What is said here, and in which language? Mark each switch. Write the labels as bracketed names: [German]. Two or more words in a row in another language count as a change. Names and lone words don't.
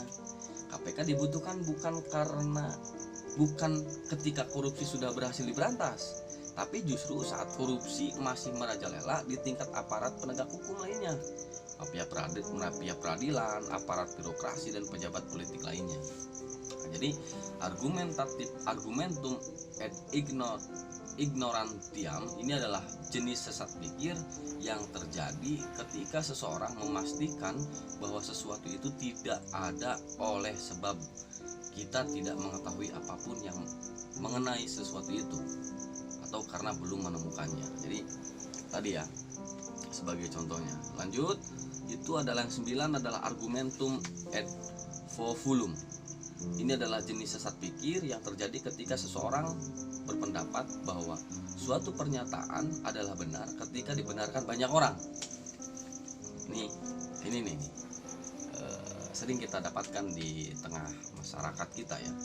[Indonesian] KPK dibutuhkan bukan ketika korupsi sudah berhasil diberantas, tapi justru saat korupsi masih merajalela di tingkat aparat penegak hukum lainnya, mafia peradilan, aparat birokrasi, dan pejabat politik lainnya. Nah, jadi [Latin] argumentum ad ignorantiam [Indonesian] ini adalah jenis sesat pikir yang terjadi ketika seseorang memastikan bahwa sesuatu itu tidak ada oleh sebab kita tidak mengetahui apapun yang mengenai sesuatu itu, atau karena belum menemukannya. Jadi tadi ya sebagai contohnya. Lanjut, itu adalah yang 9 adalah [Latin] argumentum ad fovulum. [Indonesian] Ini adalah jenis sesat pikir yang terjadi ketika seseorang berpendapat bahwa suatu pernyataan adalah benar ketika dibenarkan banyak orang. Ini nih sering kita dapatkan di tengah masyarakat kita ya.